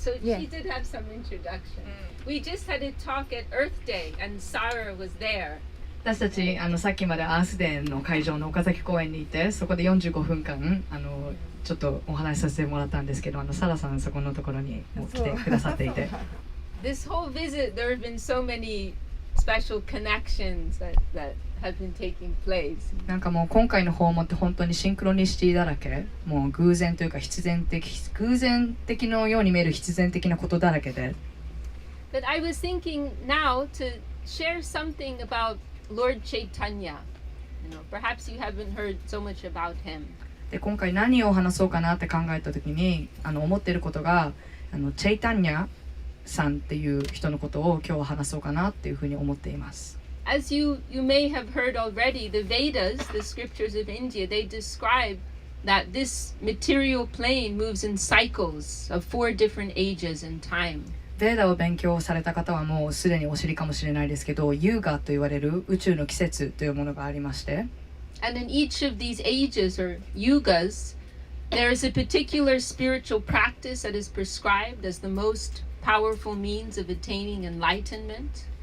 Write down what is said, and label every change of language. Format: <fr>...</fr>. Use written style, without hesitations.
<en>So she did have some introduction. We just had a talk at Earth Day, and Sarah was there.</en> <ja>私たちさっきまでアースデーの会場の岡崎公園にいてそこで45分間ちょっとお話しさせてもらったんですけどサラさんそこのところにもう来てくださっていて</ja> <en>This whole visit, there have been so many special connections that have been taking place.</en> <ja>なんかもう今回の訪問って本当にシンクロニシティだらけもう偶然というか偶然的のように見える必然的なことだらけで</ja> <en>But I was thinking now to share something about Lord Chaitanya. Perhaps you haven't heard so much about him.</en> <ja>で今回何を話そうかなって考えた時に思っていることがチェイタンニャさんっていう人のことを今日は話そうかなっていうふうに思っています。</ja> <en>As you may have heard already, the Vedas, the scriptures of India, they describe that this material plane moves in cycles of 4 different ages in time.</en> <ja>ベーダを勉強された方はもうすでにお知りかもしれないですけどユーガと言われる宇宙の季節というものがありまして</ja> <en>And in each of these ages or yugas, there is a particular spiritual practice that is prescribed as the most powerful means of attaining enlightenment.</en>